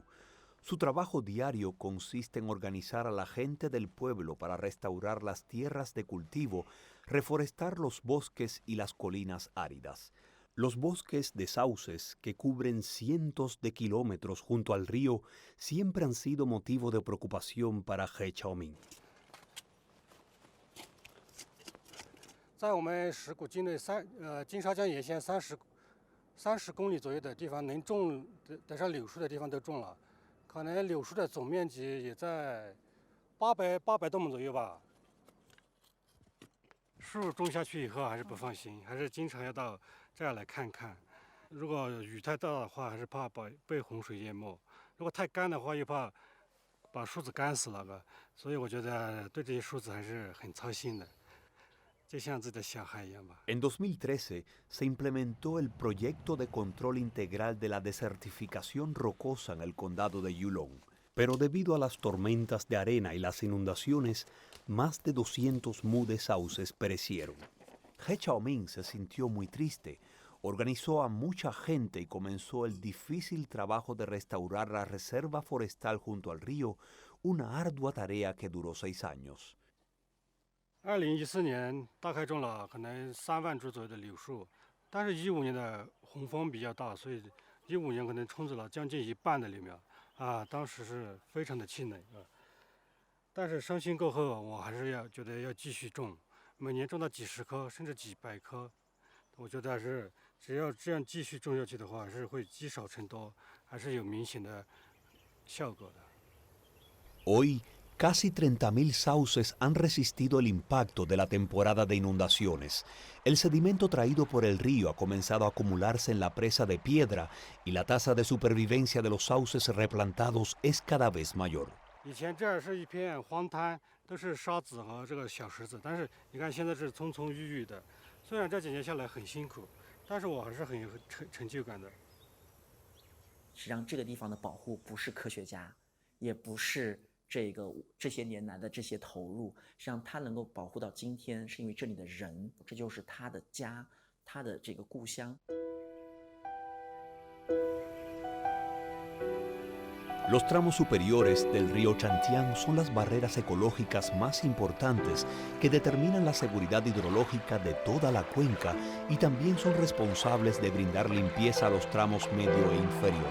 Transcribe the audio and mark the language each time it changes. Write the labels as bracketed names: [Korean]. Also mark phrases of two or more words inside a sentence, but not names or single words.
[Spanish] Su trabajo diario consiste en organizar a la gente del pueblo para restaurar las tierras de cultivo, reforestar los bosques y las colinas áridas. Los bosques de sauces, que cubren cientos de kilómetros junto al río, siempre han sido motivo de preocupación para He Chaoming. [Chinese] 在我们石鼓境内金沙江沿线30公里左右的地方，能种得上柳树的地方都种了，可能柳树的总面积也在800多亩左右吧。树种下去以后还是不放心，还是经常要到这儿来看看。如果雨太大的话，还是怕被洪水淹没；如果太干的话，又怕把树子干死了。所以我觉得对这些树子还是很操心的。 [Spanish] En 2013 se implementó el proyecto de control integral de la desertificación rocosa en el condado de Yulong, pero debido a las tormentas de arena y las inundaciones, más de 200 mu de sauces perecieron. He Chaoming se sintió muy triste, organizó a mucha gente y comenzó el difícil trabajo de restaurar la reserva forestal junto al río, una ardua tarea que duró 6 años. [Chinese] 2014 年大概种了可能3万株左右的柳树，但是15年的洪峰比较大，所以15年可能冲走了将近1半的柳苗啊，当时是非常的气馁啊。但是伤心过后，我还是觉得要继续种，每年种到几十棵甚至几百棵，我觉得还是只要这样继续种下去的话，还是会积少成多，还是有明显的效果的。 [Spanish] Hoy casi 30.000 sauces han resistido el impacto de la temporada de inundaciones. El sedimento traído por el río ha comenzado a acumularse en la presa de piedra y la tasa de supervivencia de los sauces replantados es cada vez mayor. [Chinese] 以前这儿是一片荒滩，都是沙子和这个小石子，但是你看现在是葱葱郁郁的。虽然这几年下来很辛苦，但是我还是很有成就感的。实际上，这个地方的保护不是科学家，也不是 这些年来的这些投入，实际上它能够保护到今天，是因为这里的人，这就是他的家，他的这个故乡。 [Spanish] Los tramos superiores del río Chantian son las barreras ecológicas más importantes que determinan la seguridad hidrológica de toda la cuenca y también son responsables de brindar limpieza a los tramos medio e inferior.